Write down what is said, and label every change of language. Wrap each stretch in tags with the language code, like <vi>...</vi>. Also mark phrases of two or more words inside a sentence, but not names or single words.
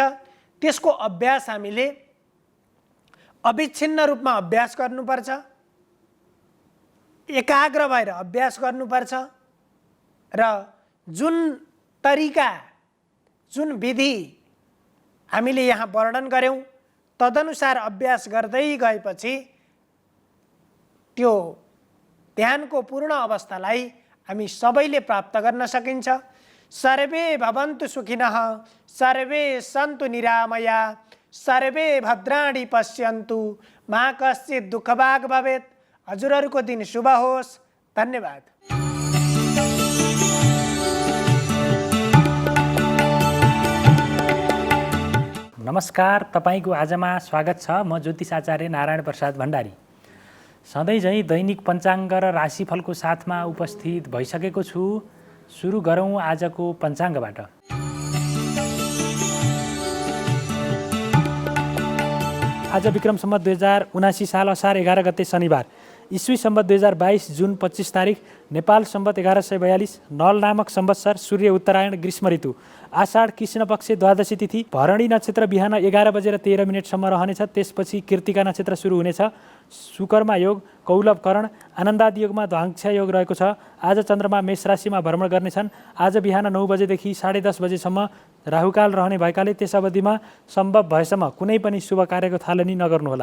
<ne>त्यसको अभ्यास हामीले अविच्छिन्न रूपमा अभ्यास गर्नुपर्छ, एकाग्र भएर अभ्यास गर्नुपर्छ र जुन तरिका, जुन विधि हामीले यहाँ वर्णन गर्यौं तदनुसार अभ्यास गर्दै गएपछि त्यो ध्यानको पूर्ण अवस्थालाई हामी सबैले प्राप्त गर्न सकिन्छ।</ne> <sa>सर्वे भवन्तु सुखिनः, सर्वे सन्तु निरामया, सर्वे भद्राणि पश्यन्तु, मा कश्चित् दुःखभाग् भवेत्।</sa> <ne>हजुरहरूको दिन शुभ होस्। धन्यवाद। नमस्कार, तपाईको आजमा स्वागत छ। म ज्योतिष आचार्य नारायण प्रसाद भण्डारी सधैँ झैँ दैनिक पञ्चाङ्ग र राशिफलको साथमा उपस्थित भइसकेको छु। सुरु गरौँ आजको पञ्चाङ्गबाट। आज विक्रम सम्वत 2079 साल असार 11 गते शनिबार ईस्वी सम्वत 2022 जुन 25 तारिक, नेपाल सम्वत 1142, नल नामक सम्वत्सर, सूर्य उत्तरायण, ग्रीष्म ऋतु, आषाढ कृष्ण पक्ष द्वादशी तिथि, भरणी नक्षत्र बिहान 11:13 रहनेछ। त्यसपछि कृतिका नक्षत्र सुरु हुनेछ। शुकर्मा योग, कौलभ करण, आनन्दादि योगमा ध्वांक्ष योग रहेको छ। आज चन्द्रमा मेष राशिमा भ्रमण गर्नेछन्। आज बिहान 9 बजेदेखि 10:30 बजेसम्म राहुकाल रहने भएकाले त्यस अवधिमा सम्भव भएसम्म कुनै पनि शुभ कार्यको थालनी नगर्नुहोला।</ne>